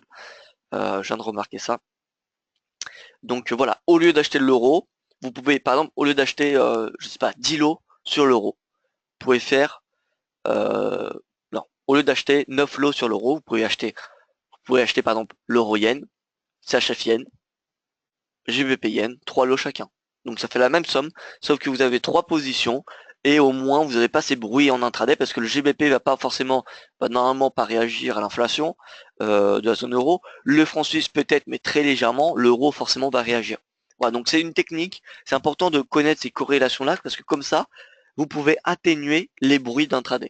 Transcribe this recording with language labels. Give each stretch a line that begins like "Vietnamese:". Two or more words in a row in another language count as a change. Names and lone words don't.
French: Je viens de remarquer ça. Donc voilà, au lieu d'acheter l'euro, vous pouvez, par exemple, au lieu d'acheter, je sais pas, 10 lots sur l'euro, vous pouvez faire, euh, non, au lieu d'acheter 9 lots sur l'euro, vous pouvez acheter par exemple l'euro yen, CHF yen, GBP yen, 3 lots chacun. Donc ça fait la même somme, sauf que vous avez 3 positions et au moins vous n'avez pas ces bruits en intraday parce que le GBP va pas forcément, va normalement pas réagir à l'inflation de la zone euro. Le franc suisse peut-être, mais très légèrement. L'euro forcément va réagir. Voilà, donc c'est une technique. C'est important de connaître ces corrélations-là parce que comme ça, vous pouvez atténuer les bruits d'intraday.